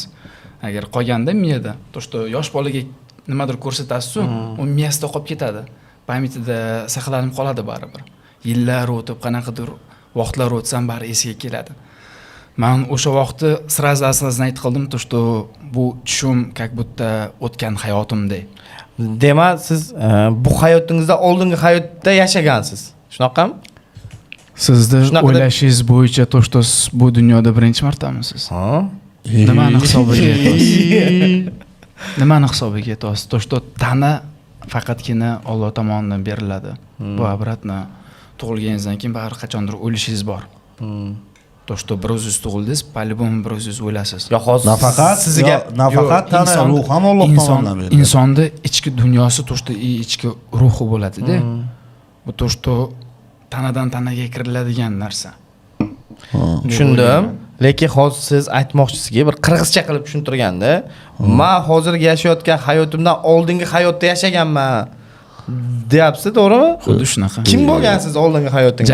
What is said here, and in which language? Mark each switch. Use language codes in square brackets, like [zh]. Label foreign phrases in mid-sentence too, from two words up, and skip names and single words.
[uz] Agar qolganda miyada, to'shto yosh bolaga nimadir ko'rsatasiz-ku, u miyasida qolib ketadi. Pamyatida saqlanib qoladi baribir. Yillar o'tib, qanaqadir vaqtlar o'tsam bari esiga keladi. Men o'sha vaqtda сразу aytib qoldim, to'shto bu tushum [ru] как будто [uz] o'tgan hayotimda. Demak, siz bu hayotingizda oldingi hayotda yashagansiz. Shunaqami? Sizda o'ylashingiz bo'yicha to'shto bu dunyoda birinchi martamisiz? Ha? Nimani hisobiga aytasiz? Nimani hisobiga aytasiz? To'shto tana faqatgina Alloh tomonidan beriladi. Bu obratno tug'ilganingizdan keyin baribir qachondir o'lishingiz bor. [ru] То, что [uz] bir o'zingiz tug'ildingiz, по-любому bir o'zingiz o'lasiz. Yo hozir Nafaqat sizga nafaqat tana ruh ham Alloh tomonidan beriladi. Insonni ichki dunyosi, [ru] то, что [uz] ichki ruhi bo'ladi-da. Bu [ru] то, что [uz] tanadan tanaga kiriladigan narsa. tushundim. Lekin hozir siz aytmoqchisizki, bir qirg'izcha qilib tushuntirganda, men hozirgi yashayotgan hayotimdan oldingi hayotda yashaganman deyapsiz, to'g'rimi? Xuddi shunaqa. Kim bo'lgansiz oldingi hayotingizda?